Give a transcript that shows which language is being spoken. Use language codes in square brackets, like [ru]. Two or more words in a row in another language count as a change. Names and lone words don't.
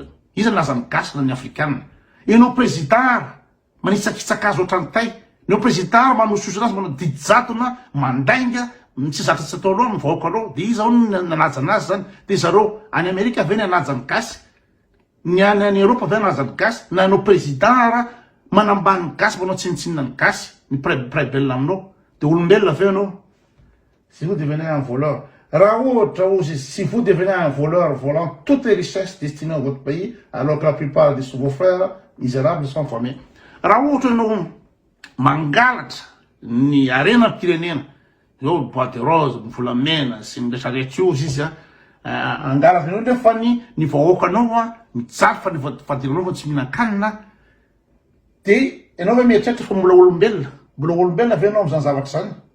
[mg] Iza naza ny gasy na ny afrikanina. Ianao président manitsakitsaka azy ohatran'ny tay, neo président manososy anazy manao didijatona mandainga tsy zatra tsy atao aloha ny vahoakanao de iza ny nanaja anazy zany. De zareo any Amerika ve ny anaja ny gasy, ny any Europa ve anaja ny gasy, na anao président manambany ny gasy manao tsinitsinina ny gasy ny praibelona aminao de olombelona ve anao? [fr] Si vous devenez un voleur, [mg] raha ohatra ozy [fr] si vous devenez un voleur volant toutes les richesses destinées à votre pays alors que la plupart de vos frères misérables sont formés. [mg] Raha ohatra ianao mangalatra ny arenam-pirenena eo [fr] bois de rose, [mg] ny volamena sy ny rehetrarehetra io izy angalatra anao nefa ny vahoakanao mijaly fa ny vadiranao fa tsy mihinan-kanina de ianao hoe mieritreritra fa mbola olombelona ve anao amin'izany zavatra zany?